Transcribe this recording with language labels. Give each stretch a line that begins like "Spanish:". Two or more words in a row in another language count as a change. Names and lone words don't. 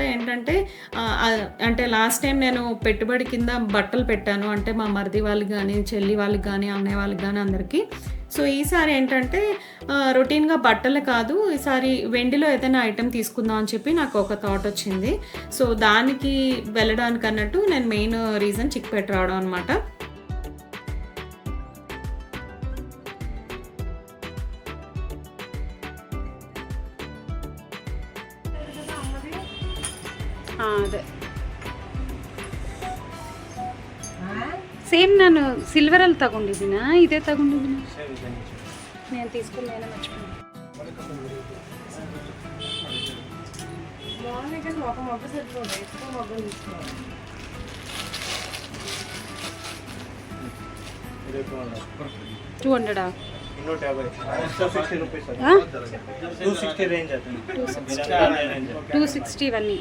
Telugu: ఏంటంటే అంటే
English: last time
Telugu: నేను పెట్టుబడి కింద బట్టలు పెట్టాను, అంటే మా మరిది వాళ్ళకి కానీ, చెల్లి వాళ్ళకి కానీ, అన్నయ్య వాళ్ళకి కానీ అందరికీ. సో ఈసారి ఏంటంటే రొటీన్గా బట్టలు కాదు, ఈసారి వెండిలో ఏదైనా ఐటెం తీసుకుందాం అని చెప్పి నాకు ఒక థాట్ వచ్చింది. సో దానికి వెళ్ళడానికి అన్నట్టు నేను
English: main reason
Telugu: చిక్పేట రావడం అనమాట.
Kannada: ಅದೇ ಸೇಮ್ ನಾನು ಸಿಲ್ವರಲ್ಲಿ ತಗೊಂಡಿದ್ದೀನ, ಇದೇ ತಗೊಂಡಿದ್ದೀನ
Telugu: నేను తీసుకున్నాను మర్చిపోయాను. $200 260 ఇవన్నీ.